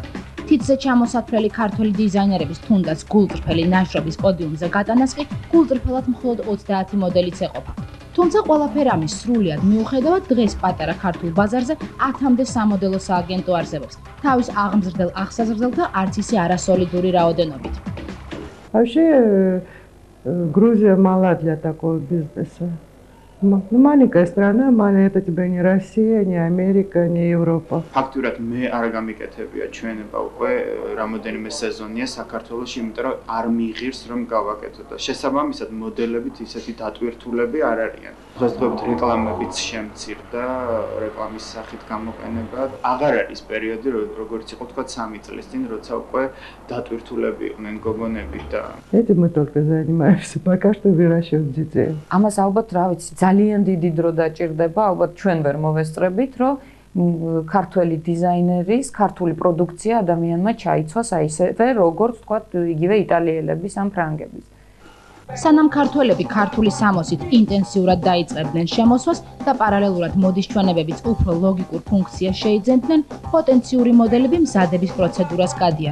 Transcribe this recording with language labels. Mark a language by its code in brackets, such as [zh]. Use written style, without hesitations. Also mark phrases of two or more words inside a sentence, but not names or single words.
[ka] თითზე ჩამოსათვლელი ქართული დიზაინერების თუნდაც გულწრფელი ნაშრობის პოდიუმზე გატანას კი გულწრფელად მხოლოდ 30 მოდელიც ეყოფა. თუმცა ყველაფერ ამის სრულიად მიუხედავად, დღეს პატარა ქართულ ბაზარზე 10-მდე სამოდელო სააგენტო არსებობს. თავის აღმზრდელ აღსაზრდელ და არც ისე арасолидური რაოდენობით. [ru] Вообще, Грузия мала для такого бизнеса. Маленькая страна, это тебе не Россия, не Америка, не Европа. [ka] Ფაქტურად მე არ გამიკეთებია ჩვენება უკვე რამოდენიმე სეზონია საქართველოში, იმიტომ რომ არ მიიღირს რომ გავაკეთო და შესაბამისად მოდელებით ისეთი დატვირთულები არ არიან. დღესდღეობით რეკლამებიც შემცირდა, რეკლამის სახით გამოყენება. აღარ არის პერიოდი, როგორც იყო თქვა 3 წლის წინ, როცა უკვე დატვირთულები იყვნენ გოგონები და [ru] Этим мы только занимаемся, пока что выращиваем детей. [ka] Ამას ალბათ რა ვიცი, ძალიან დიდი დრო დაჭირდება, ალბათ ჩვენ ვერ მოვესწრებით, რომ ქართველი დიზაინერის, ქართული პროდუქცია ადამიანმა ჩაიცვას აი ისევე, როგორც თქვა იგივე იტალიელების ან ფრანგების. სანამ ქართველები ქართული სამოსით ინტენსიურად დაიწყებდნენ შემოსვას და პარალელურად მოდის ჩვენებებიც უფრო ლოგიკურ ფუნქციას შეიძენდნენ, პოტენციური მოდელები მზადების პროცედურას გადიან.